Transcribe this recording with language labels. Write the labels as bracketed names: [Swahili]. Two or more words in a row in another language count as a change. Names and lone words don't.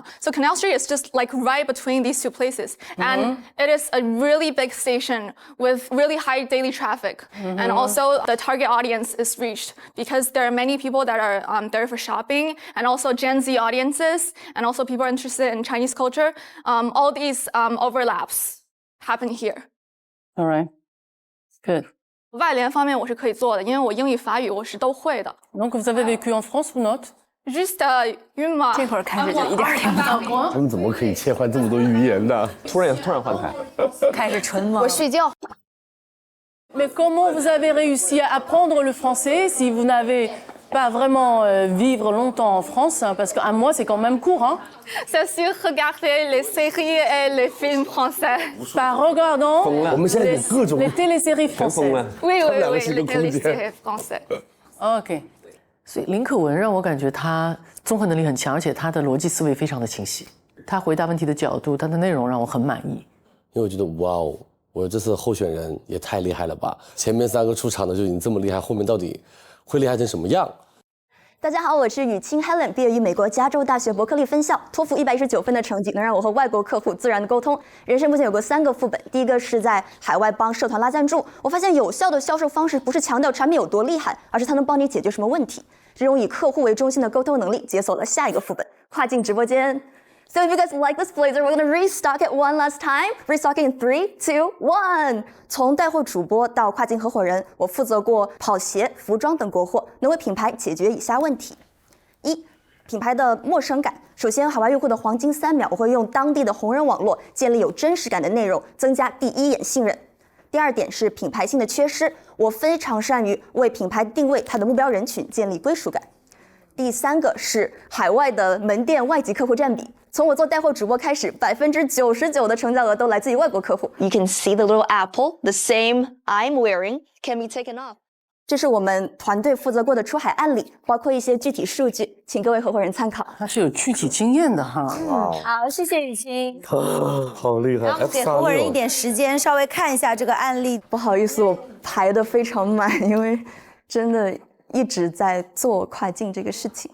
[English] So Canal Street is just like right between these two places. And it is a really big station with really high daily traffic. And also the target audience is reached because there are many people that are there for shopping, and also Gen Z audiences, and also people interested in Chinese culture. All these overlaps happen here. All right. Good. [Chinese] 外联方面我是可以做的，因为我英语、法语我是都会的。 [French] Donc vous avez vécu en France ou not? Juste une mois。 [Chinese] 这会儿开始就一点听不懂。他们怎么可以切换这么多语言的？突然换台，开始纯懵。我睡觉。 [French] Mais comment vous avez réussi à apprendre le français si vous n'avez pas vraiment vivre longtemps en France, hein, parce qu'un mois c'est quand même court, hein? C'est sûr, regarder les séries et les films français. Par regardant les téléséries françaises. Oui, les téléséries françaises. OK. [Chinese] 所以林可文让我感觉他综合能力很强，而且他的逻辑思维非常的清晰。他回答问题的角度，他的内容让我很满意。因为我觉得哇哦，我这次候选人也太厉害了吧！前面3个出场的就已经这么厉害，后面到底会厉害成什么样？大家好，我是雨清 Helen， 毕业于美国加州大学伯克利分校，托福119分的成绩能让我和外国客户自然的沟通。人生目前有过3个副本，第一个是在海外帮社团拉赞助，我发现有效的销售方式不是强调产品有多厉害，而是它能帮你解决什么问题。这种以客户为中心的沟通能力，解锁了下一个副本——跨境直播间。 [English] So if you guys like this blazer, we're gonna restock it one last time. Restocking in 3, 2, 1. [Chinese] 从带货主播到跨境合伙人，我负责过跑鞋、服装等国货，能为品牌解决以下问题：一、品牌的陌生感。首先，海外用户的黄金3秒，我会用当地的红人网络建立有真实感的内容，增加第一眼信任。第二点是品牌性的缺失，我非常善于为品牌定位它的目标人群，建立归属感。第3个是海外的门店外籍客户占比。从我做带货主播开始，99%的成交额都来自于外国客户。 [English] You can see the little apple, the same I'm wearing, can be taken off. [Chinese] 这是我们团队负责过的出海案例，包括一些具体数据，请各位合伙人参考。他是有具体经验的哈。好，谢谢雨清。好厉害！然后给合伙人一点时间，稍微看一下这个案例。不好意思，我排得非常满，因为真的一直在做跨境这个事情。